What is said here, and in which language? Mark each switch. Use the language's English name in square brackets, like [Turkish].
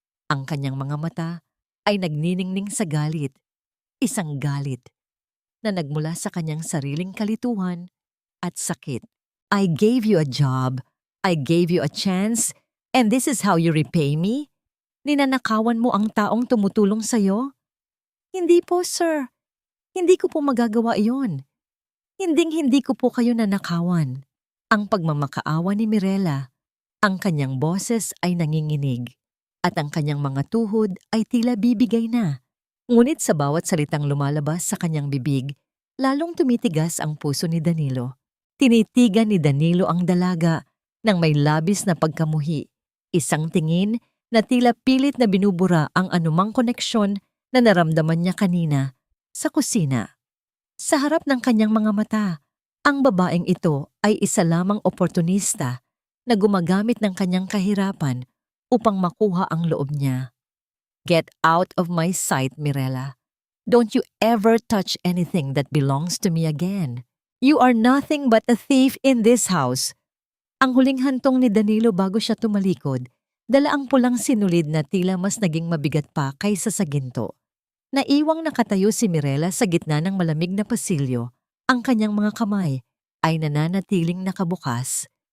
[Filipino] Ang kanyang mga mata ay nagniningning sa galit, isang galit na nagmula sa kanyang sariling kalituhan at sakit. [English] "I gave you a job, I gave you a chance, and this is how you repay me? [Filipino] Ninanakawan mo ang taong tumutulong sa'yo?" "Hindi po, sir. Hindi ko po magagawa iyon. Hinding-hindi ko po kayo nanakawan." Ang pagmamakaawa ni Mirela, ang kanyang boses ay nanginginig at ang kanyang mga tuhod ay tila bibigay na. Ngunit sa bawat salitang lumalabas sa kanyang bibig, lalong tumitigas ang puso ni Danilo. Tinitigan ni Danilo ang dalaga nang may labis na pagkamuhi, isang tingin na tila pilit na binubura ang anumang koneksyon na naramdaman niya kanina sa kusina. Sa harap ng kanyang mga mata, ang babaeng ito ay isa lamang oportunista na gumagamit ng kanyang kahirapan upang makuha ang loob niya. [English] "Get out of my sight, Mirela. Don't you ever touch anything that belongs to me again." You are nothing but a thief in this house. [Filipino] Ang huling hantong ni Danilo bago siya tumalikod, dala ang pulang sinulid na tila mas naging mabigat pa kaysa sa ginto. Naiwang nakatayo si Mirela sa gitna ng malamig na pasilyo, ang kanyang mga kamay ay nananatiling nakabukas.